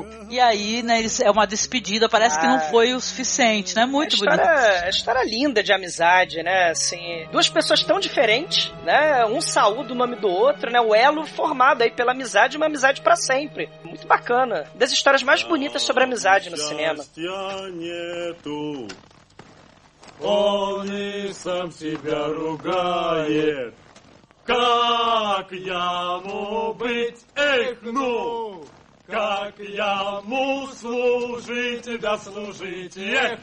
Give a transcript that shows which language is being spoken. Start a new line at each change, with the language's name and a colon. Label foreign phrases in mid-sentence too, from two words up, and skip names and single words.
Portuguese: E aí, né, é uma despedida, parece que não foi o suficiente, né? Muito bonito. A história linda de amizade, né? Assim, duas pessoas tão diferentes, né? Um saúda o nome do outro, né? O elo formado aí pela amizade, uma amizade pra sempre. Muito bacana. Das histórias mais bonitas sobre amizade no cinema.
Russian: Как яму быть, эх, ну! Как яму служить, да служить, эх!